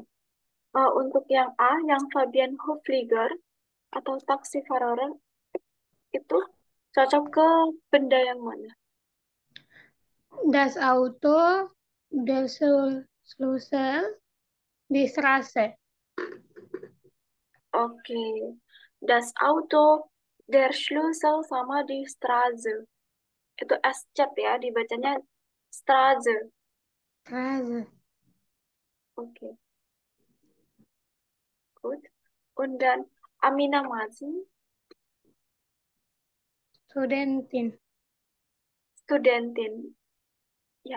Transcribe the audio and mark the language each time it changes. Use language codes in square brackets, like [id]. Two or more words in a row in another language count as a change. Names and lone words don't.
[id] Untuk yang A, yang Fabian Hofliger atau Taxifahrer itu cocok ke benda yang mana? [de] Das Auto, der Schlüssel, die Straße. Oke. Das Auto, der Schlüssel sama di Straße. [id] Itu SChat ya, dibacanya Straße. [de] Straße. Oke, gut. Und dann Amina Mazin, Studentin. Studentin. Ya.